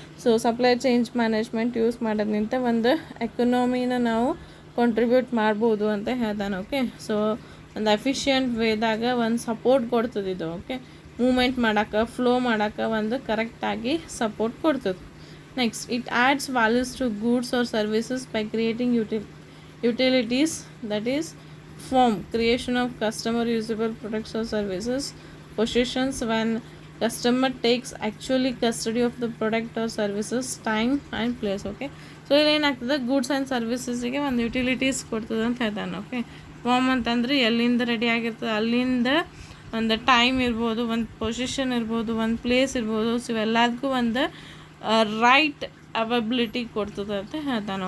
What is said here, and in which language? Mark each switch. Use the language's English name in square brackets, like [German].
[Kannada] So supply chain management use ಮಾಡೋದ್ರಿಂದ ಒಂದು ಎಕನಾಮಿನ ನಾವು ಕಾಂಟ್ರಿಬ್ಯೂಟ್ ಮಾಡ್ಬೋದು ಅಂತ ಹೇಳ್ತಾನೆ, ಓಕೆ. ಸೊ ಒಂದು ಎಫಿಷಿಯೆಂಟ್ ವೇದಾಗ ಒಂದು ಸಪೋರ್ಟ್ ಕೊಡ್ತದೆ ಇದು, ಓಕೆ. ಮೂಮೆಂಟ್ ಮಾಡೋಕ್ಕೆ, ಫ್ಲೋ ಮಾಡೋಕ್ಕೆ ಒಂದು ಕರೆಕ್ಟಾಗಿ ಸಪೋರ್ಟ್ ಕೊಡ್ತದೆ. [English] Next, it adds values to goods or services by creating utilities, that is form creation of customer usable products or services, possessions when customer takes actually custody of the product or services, time and place. [Kannada] Okay, so ಇಲ್ಲಿ ಏನಾಗ್ತದೆ, goods and ಸರ್ವಿಸಸ್ಸಿಗೆ ಒಂದು utilities ಕೊಡ್ತದೆ ಅಂತ ಹೇಳ್ತಾನೆ. Okay, form ಅಂತಂದರೆ ಎಲ್ಲಿಂದ ready ಆಗಿರ್ತದೆ ಅಲ್ಲಿಂದ ಒಂದು ಟೈಮ್ ಇರ್ಬೋದು, ಒಂದು ಪೊಸಿಷನ್ ಇರ್ಬೋದು, ಒಂದು ಪ್ಲೇಸ್ ಇರ್ಬೋದು. ಸೊ ಇವೆಲ್ಲದಕ್ಕೂ ಒಂದು ರೈಟ್ ಅವೈಬಿಲಿಟಿ ಕೊಡ್ತದೆ ಅಂತ ಹೇಳ್ತಾನೆ.